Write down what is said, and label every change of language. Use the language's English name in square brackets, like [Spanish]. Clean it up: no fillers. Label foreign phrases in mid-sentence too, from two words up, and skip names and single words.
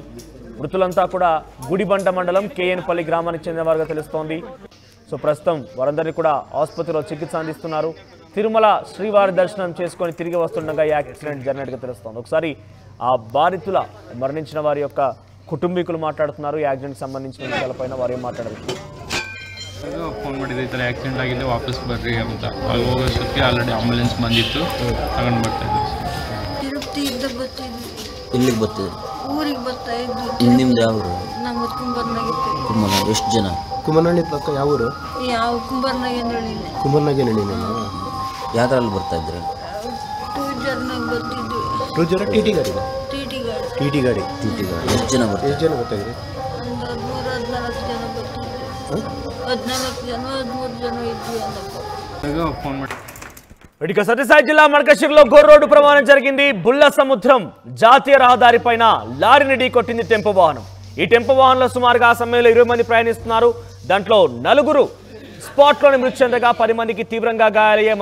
[Telugu] మృతులంతా కూడా గుడిబండ మండలం కేఎన్పల్లి గ్రామానికి చెందిన వారుగా తెలుస్తోంది. సో ప్రస్తుతం వారందరినీ కూడా ఆసుపత్రిలో చికిత్స అందిస్తున్నారు. తిరుమల శ్రీవారి దర్శనం చేసుకొని తిరిగి వస్తుండగా ఈ యాక్సిడెంట్ జరిగినట్టుగా తెలుస్తోంది. ఒకసారి ఆ బాధితుల మరణించిన వారి యొక్క కుటుంబీకులు మాట్లాడుతున్నారు. ఈ యాక్సిడెంట్ సంబంధించిన విషయాలపైన వారు ఏం ಮಾತಾಡಬೇಕು. [Kannada] ಫೋನ್ ಮಾಡಿದ್ದೆ ಈ ಥರ ಆಕ್ಸಿಡೆಂಟ್ ಆಗಿದೆ ವಾಪಸ್ ಬರ್ರಿ ಅಂತ. ಅಲ್ಲಿ ಹೋಗೋಷ್ಟೊತ್ತಿಗೆ ಆಲ್ರೆಡಿ ಆಂಬುಲೆನ್ಸ್ ಬಂದಿತ್ತು, ತಗೊಂಡು ಬರ್ತಾ ಇದ್ವಿ. ತಿರುಪತಿಯಿಂದ ಬರ್ತಿದ್ವಿ. ಇಲ್ಲಿಗೆ ಬರ್ತಿದ್ವಿ, ಊರಿಗೆ ಬರ್ತಾ ಇದ್ವಿ. ನಿಮ್ದು ಯಾವ ಊರು? ನಮ್ಮ ಕುಂಬರ್ನಾಗಿತ್ತು. ಕುಮ್ಮನ. ಎಷ್ಟು ಜನ? ಕುಮ್ಮನಹಳ್ಳಿ ಪಕ್ಕ ಯಾವ ಊರು? ಯಾವ ಕುಂಬರ್ನಾಗೇನಹಳ್ಳಿ. ಕುಮ್ಮನಹಳ್ಳಿ. ಯಾವ್ದ್ರಲ್ಲಿ ಬರ್ತಾ ಇದ್ರಿ? 2 ವೀಲರ್ನಾಗ ಬರ್ತಿದ್ವಿ. 2 ಜನ ಟಿ ಟಿ ಗಾಡಿ. ಟಿ ಟಿ ಗಾಡಿ. ಎಷ್ಟು ಜನ ಬರ್ತಾರೆ? ಎಷ್ಟು ಜನ ಬರ್ತಾ ಇದ್ರಿ? ಒಂದು 13-14 ಜನ ಬರ್ತಿದ್ವಿ. 14 ಜನ 13 ಜನ ಇದ್ವಿ ಅನ್ನಪ್ಪ. ಫೋನ್ ಮಾಡಿ [Telugu] ఇక సత్యసాయి జిల్లా మడకశిరలో ఘోర రోడ్డు ప్రమాదం జరిగింది. బుల్ల సముద్రం జాతీయ రహదారిపైన లారీని ఢీకొట్టింది టెంపో వాహనం. ఈ టెంపో వాహనంలో సుమారుగా ఆ సమయంలో 20 మంది ప్రయాణిస్తున్నారు. దాంట్లో నలుగురు స్పాట్లోనే మృతి చెందగా 10 మందికి తీవ్రంగా గాయాలయ్యాయి.